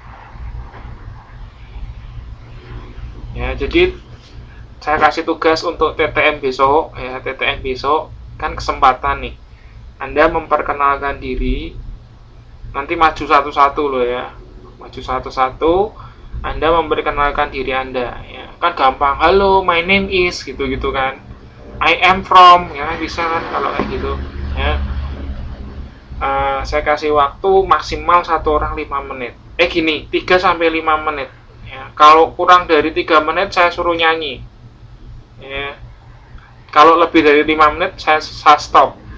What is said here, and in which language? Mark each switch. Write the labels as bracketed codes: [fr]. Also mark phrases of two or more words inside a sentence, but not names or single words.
[id] Ya, jadi saya kasih tugas untuk TTM besok, ya, TTM besok kan kesempatan nih. Anda memperkenalkan diri, nanti maju satu-satu loh ya. Maju satu-satu, Anda memperkenalkan diri Anda, ya. Kan gampang, halo, [en] my name is, [id] gitu-gitu kan. [en] I am from, [id] ya bisa kan kalau kayak gitu, ya. Saya kasih waktu maksimal satu orang 5 menit. Gini, 3-5 menit. Ya. Kalau kurang dari 3 menit, saya suruh nyanyi. Ya. Kalau lebih dari 5 menit, saya stop.